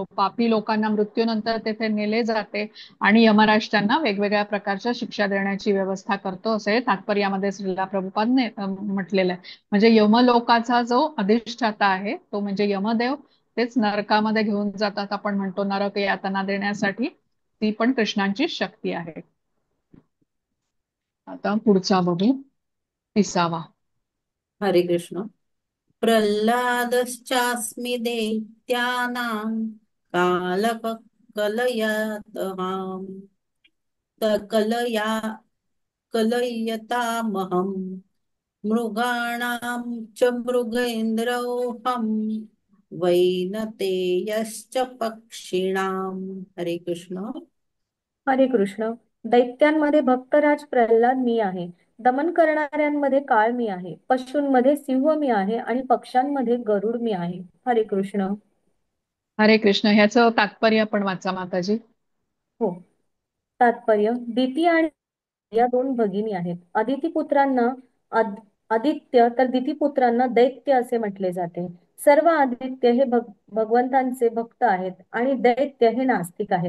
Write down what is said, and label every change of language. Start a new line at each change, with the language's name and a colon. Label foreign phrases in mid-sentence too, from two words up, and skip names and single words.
Marathi: पापी लोकांना मृत्यूनंतर तेथे नेले जाते आणि यमराज वेगवेगळ्या प्रकारच्या शिक्षा देण्याची व्यवस्था करतो, असे तात्पर्यामध्ये श्रीला प्रभुपादने म्हटलेलं आहे. म्हणजे यमलोकाचा जो अधिष्ठाता आहे तो म्हणजे यमदेव, तेच नरकामध्ये घेऊन जातात, आपण म्हणतो नरक यातना देण्यासाठी, ती पण कृष्णांची शक्ती आहे. आता पुढचा बघू, 30वा. हरे कृष्ण.
Sanskrit: प्रह्लादश्चास्मि दैत्यानां कालकलयतहां कलया कलयतामहं मृगाणां च मृगेन्द्रोऽहं वैनतेयश्च पक्षिणां.
Marathi: हरे कृष्ण. हरे कृष्ण. दैत्यांमध्ये भक्तराज प्रल्हाद मी आहे. दमन करणाऱ्यांमध्ये काळ मी आहे. पशूंमध्ये सिंह मी आहे आणि पक्ष्यांमध्ये गरुड मी आहे. हरे कृष्ण. हरे कृष्ण. ह्याचं तात्पर्य पण वाचा माताजी. हो. तात्पर्य. दिती आणि या दोन भगिनी आहेत. अदितीपुत्रांना आदित्य तर दितीपुत्रांना दैत्य असे म्हटले जाते. सर्व आदित्य हे भगवंतांचे भक्त आहेत आणि दैत्य हे नास्तिक आहेत.